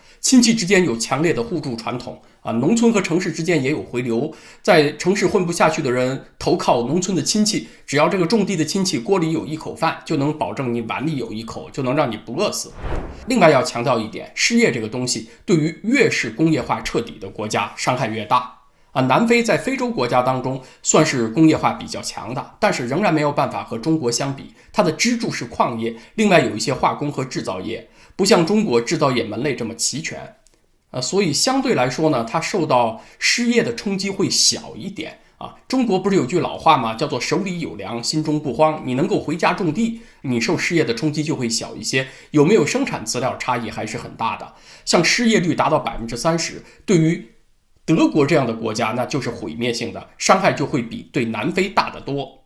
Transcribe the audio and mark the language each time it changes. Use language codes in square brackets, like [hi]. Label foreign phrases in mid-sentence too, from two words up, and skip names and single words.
[zh] 親戚之間有強烈的互助傳統啊，農村和城市之間也有回流，在城市混不下去的人投靠農村的親戚，只要這個種地的親戚鍋裡有一口飯，就能保證你碗裡有一口，就能讓你不餓死。另外要強調一點，失業這個東西對於越是工業化徹底的國家傷害越大啊。南非在非洲國家當中算是工業化比較強的，但是仍然没有办法和中国相比，它的支柱是礦業，另外有一些化工和制造業，不像中國制造業門類這麼齊全。所以相对來說呢，它受到失業的衝擊會小一點啊。中國不是有句老話嗎？叫做手裡有糧，心中不慌。你能夠回家種地，你受失業的衝擊就會小一些。有沒有生產資料差異還是很大的。像失業率達到30%，對於德國這樣的國家，那就是毀滅性的，傷害就會比對南非大得多。